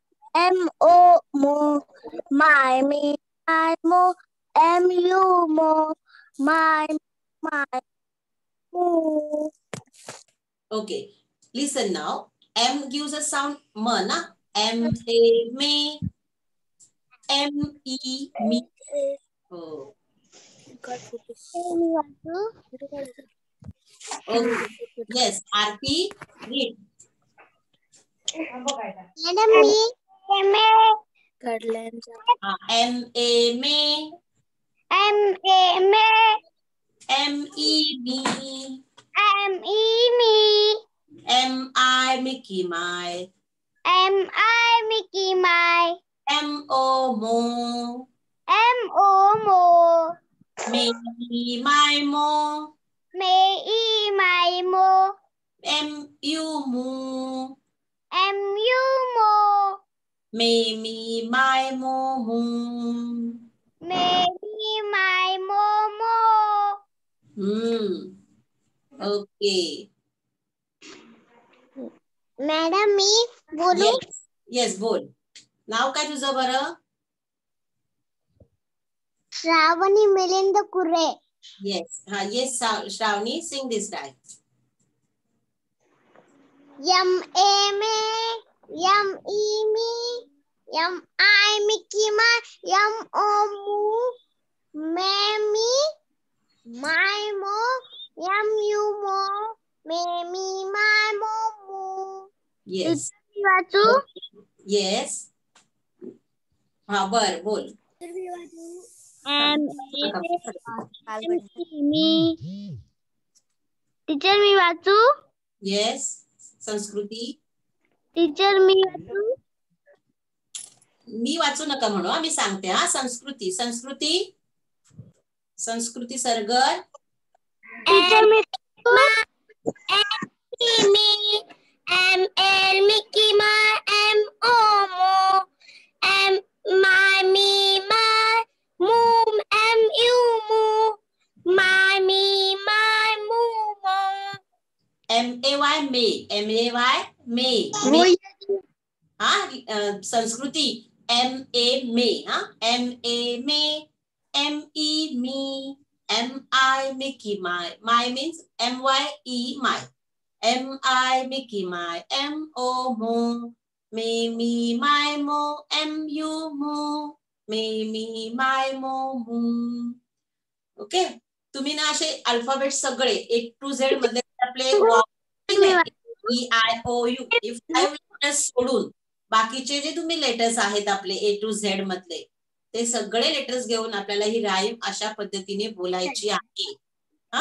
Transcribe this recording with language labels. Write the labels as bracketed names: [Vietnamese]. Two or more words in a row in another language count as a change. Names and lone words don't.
[English] M-O, mo, my, me, my, mo, M-U, mo, my, mo. Okay, listen now. M gives a sound M, na? M, A, me. M, E, me. Oh. Okay. Yes, Aarti, read. Madam, me, M, A, me. M-A, me, M, E, me. M-E, me, M, I, Mickey, my. M-I, Mickey, my, M, O, mo. M-O, mo, Me, my, mo. me, my, mo, M, U, mo. M-U, mo, Me, my, mo, mo. me, my, mo, mo. Okay. [Marathi] मॅडम मी बोलू [English] Yes. Yes, [Marathi] बोल. नाव काय तुझं बरं? श्रावणी मिलिंद कुरे. [English] Yes. Yes, Shravani, sing this right. M-A, me, M-E, me, M-I, Mickey, my, M-O, mu, me, my, mo, M-U, mo, me, my, mo, mu. Yes. [Marathi] वाचू? Yes. बर बोल. टीचर मी वाचू? [English] Yes. संस्कृती. [Marathi] टीचर मी वाचू? मी वाचू नका म्हणू, मी सांगते हा. संस्कृती. संस्कृती सरगर. टीचर मी [English] me, M-L, Mickey, my, M-O, mo, M, my, me, my, moom, M-U, moo, my, me, my, moo, mo. M-A-Y, मे. M-A-Y, मे. [Marathi] हा. संस्कृती. [English] M-A, मे. हा. M-A, मे. M-E, me. M-I, Mickey, my. My means M-Y-E, my. M-I, Mickey, my. M-O, mo. Me, my, mo. M-U, mo. Me, my, mo, mo. [Marathi] ओके. तुम्ही ना असे अल्फाबेट सगळे [English] A to Z [Marathi] मध्ये आपले E-I-O-U हे 5 लेटर्स सोडून बाकीचे जे तुम्ही लेटर्स आहेत आपले [English] A to Z [Marathi] मधले ते सगळे लेटर्स घेऊन आपल्याला ही राईम अशा पद्धतीने बोलायची आहे. हा.